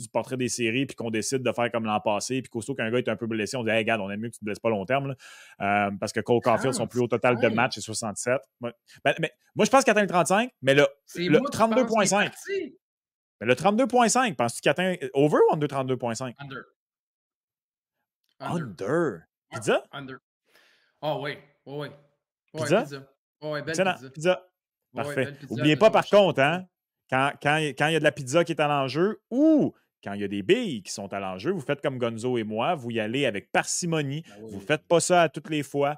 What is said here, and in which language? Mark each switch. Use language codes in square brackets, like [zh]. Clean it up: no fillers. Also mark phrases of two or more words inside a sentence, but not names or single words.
[fr] du portrait des séries puis qu'on décide de faire comme l'an passé, puis qu'aussitôt qu'un gars est un peu blessé, on dit hey, regarde, on aime mieux que tu ne te blesses pas long terme. Parce que Cole Caulfield, son plus haut total de 35. match, c'est 67. Ouais. Mais, moi, je pense qu'il atteint le 35, mais C'est le moi qui pense qu'il est 32,5. parti. Mais le 32,5, penses-tu qu'il atteint over ou under 32,5? [en] Under. Under. Under. [fr] Ouais. Pizza? [en] Under. [fr] Ah oui. Oui, oui. Oui, Pizza? pizza. Oui, belle Excellent. pizza. Pizza. Oui, oui, Parfait. belle pizza. N'oubliez pas, Toujours par chercher contre, pizza. hein, quand il y a de la pizza qui est à l'enjeu ou quand il y a des billes qui sont à l'enjeu, vous faites comme Gonzo et moi, vous y allez avec parcimonie. Ben Vous ne oui. faites pas ça à toutes les fois.